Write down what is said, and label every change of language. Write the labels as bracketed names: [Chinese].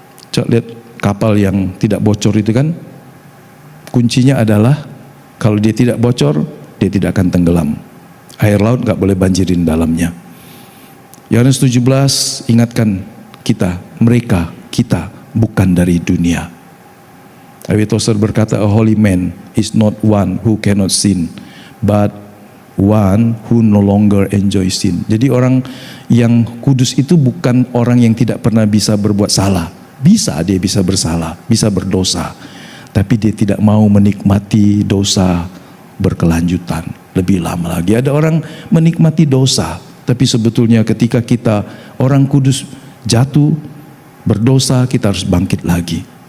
[Indonesian] Coba lihat kapal yang tidak bocor itu kan, kuncinya adalah kalau dia tidak bocor, dia tidak akan tenggelam. Air laut gak boleh banjirin dalamnya. Yohanes 17 ingatkan kita, kita bukan dari dunia. [English] David Tozer [Indonesian] berkata, [English] a holy man is not one who cannot sin, but one who no longer enjoy sin. [Indonesian] Jadi orang yang kudus itu bukan orang yang tidak pernah bisa berbuat salah. Bisa, dia bisa bersalah, bisa berdosa. Tapi dia tidak mau menikmati dosa berkelanjutan lebih lama lagi. Ada orang menikmati dosa, tapi sebetulnya ketika kita orang kudus jatuh berdosa, kita harus bangkit lagi.